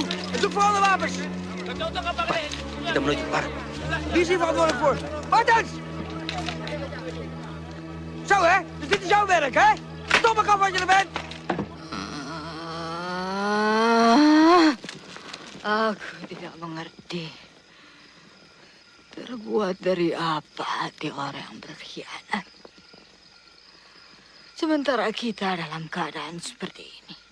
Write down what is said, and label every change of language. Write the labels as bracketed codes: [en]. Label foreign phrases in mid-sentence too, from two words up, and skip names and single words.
[nl] En zoek vooral de wapens! [id] Kita menuju ke barat. [nl] Wie is hier verantwoordelijk voor? Martens! Zo hè, dus dit is jouw werk hè? Stop me af wat je er bent! [id] Aku tidak mengerti. Terbuat dari apa hati orang yang berkhianat? Sementara kita dalam keadaan seperti ini.